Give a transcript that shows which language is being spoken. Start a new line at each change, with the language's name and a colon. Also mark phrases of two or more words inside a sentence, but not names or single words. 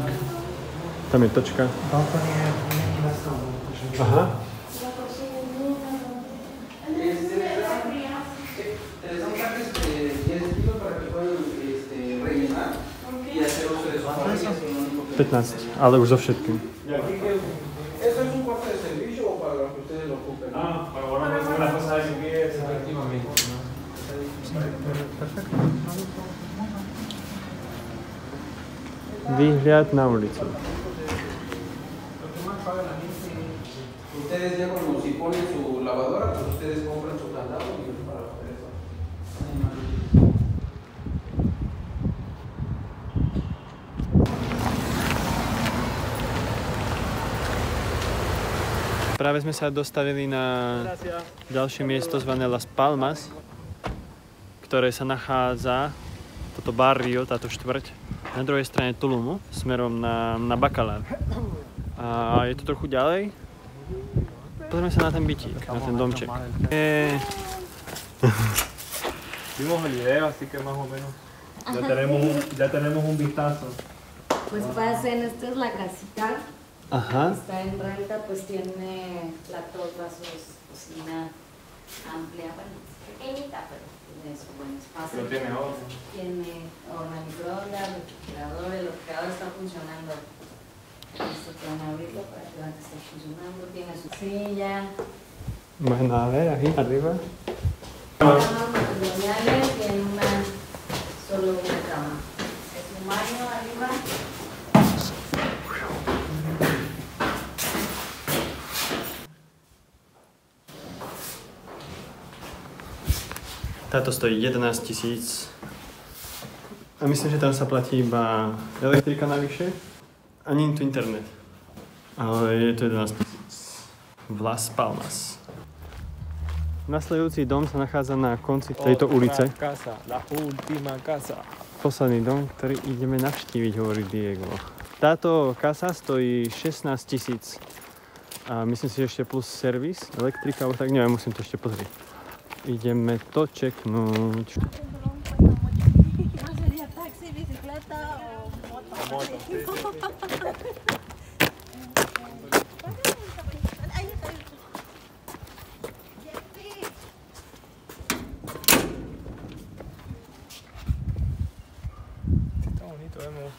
Slovak: Tam je točka. Balkón je na stavbu. Aha. $15, ale už so všetkým.
Spanish: ¿Eso es un cuarto de servicio o para que ustedes lo ocupen? Ah, para guardar las cosas de limpieza. Efectivamente. Perfecto.
Slovak: Výhľad na ulicu.
Spanish: Ustedes ya como si ponen su lavadora, pues ustedes compran su candado y para hacer eso.
Slovak: Práve sme sa dostavili na ďalšie miesto zvané Las Palmas, ktoré sa nachádza, toto barrio, táto štvrť, na druhej strane Tulumu, smerom na Bacalar. A je to trochu ďalej. Pozrieme sa na ten bytík, na ten domček.
Spanish: Vimos el video, así que más o menos ya tenemos un vistazo. Pues pasen, esta es la casita. Ajá. Está en renta, pues tiene platos, vasos, cocina amplia, bueno, pequeñita, pero tiene su buen espacio. Pero tiene horno. Tiene horno microondas, refrigerador, el refrigerador está funcionando. Esto pueden abrirlo para que vean que está funcionando, tiene su silla. Bueno, a ver, aquí arriba. Camas matrimoniales, tiene solo una cama. Es un baño arriba.
Slovak: Táto stojí 11 000. A myslím, že tam sa platí iba elektrika navyše. Ani tu internet. Ale je to 11 000. V Las Palmas. Nasledujúci dom sa nachádza na konci tejto ulice.
Spanish: La última casa.
Slovak: Posledný dom, ktorý ideme navštíviť, hovorí Diego. Táto casa stojí 16 000. A myslím si, že ešte plus servis, elektrika, alebo tak, neviem, musím to ešte pozrieť. Ideme to čeknúť.
Spanish: ¿No sería taxi, bicicleta o moto? Sí. Está bonito, me gusta.